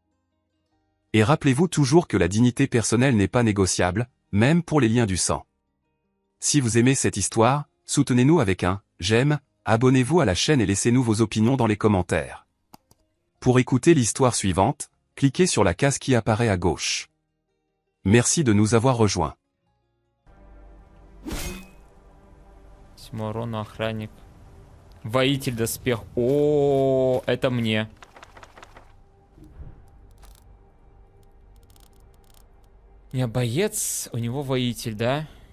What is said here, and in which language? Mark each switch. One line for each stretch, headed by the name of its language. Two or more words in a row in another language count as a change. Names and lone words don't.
French: Et rappelez-vous toujours que la dignité personnelle n'est pas négociable, même pour les liens du sang. Si vous aimez cette histoire, soutenez-nous avec un « j'aime », abonnez-vous à la chaîne et laissez-nous vos opinions dans les commentaires. Pour écouter l'histoire suivante, cliquez sur la case qui apparaît à gauche. Merci de nous avoir rejoints.
Russian: Урона, охранник. Воитель доспех. О, это мне. Не, боец, у него воитель, да?